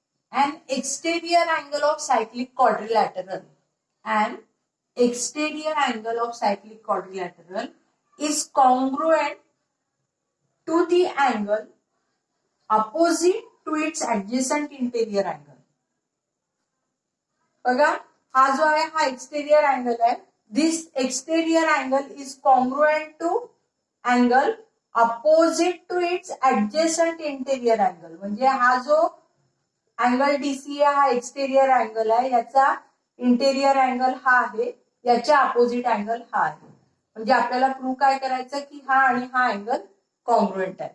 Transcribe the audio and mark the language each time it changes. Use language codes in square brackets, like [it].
[en] An exterior angle of cyclic quadrilateral is congruent to the angle opposite to its adjacent interior angle. [mr] बघा हा जो आहे हा exterior angle आहे. [en] This exterior angle is congruent to angle opposite to its adjacent interior angle. [mr] म्हणजे हा जो angle DC आहे हा एक्सटेरियर अँगल आहे, याचा इंटेरियर अँगल हा आहे, याच्या अपोजिट अँगल हा आहे. म्हणजे आपल्याला प्रूव्ह काय करायचं की हा आणि हा अँगल कॉन्ग्रुएंट आहे.